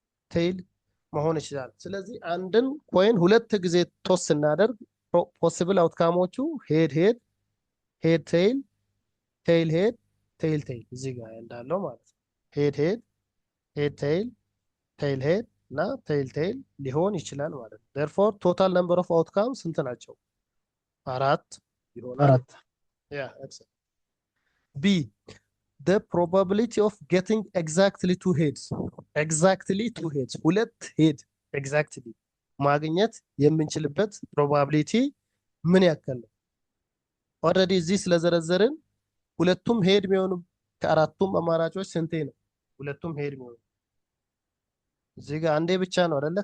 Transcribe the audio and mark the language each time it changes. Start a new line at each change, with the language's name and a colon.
Amharic: ቴይል መሆን ይችላል። ስለዚህ አንድን ኮይን ሁለት ጊዜ ቶስ ስናደርግ ፖሲብል አውትካሞቹ ሄድ ሄድ ሄድ ቴይል ቴይል ሄድ ቴይል ቴይል እዚህ ጋር እንዳለው ማለት ነው። ሄድ ሄድ ሄድ ቴይል ቴይል ሄድ እና ቴይል ቴይል ሊሆን ይችላል ማለት ነው።
English: therefore total number of outcomes
Amharic: ስንት ናቸው? 4 ይሆናል።
English: Yeah, excellent. B, the probability of getting exactly two heads. Exactly two heads.
Amharic: ሁለት ሄድ exactly ማግኘት የምንችልበት probability ምን ያክል ነው? ኦልሬዲ እዚህ ስለዘረዘርን ሁለቱም ሄድ የሚሆኑ ከአራቱም አማራጮች ስንቴ ነው? ሁለቱም ሄድ የሚሆኑ እዚህ ጋር አንዴ ብቻ ነው አይደለ?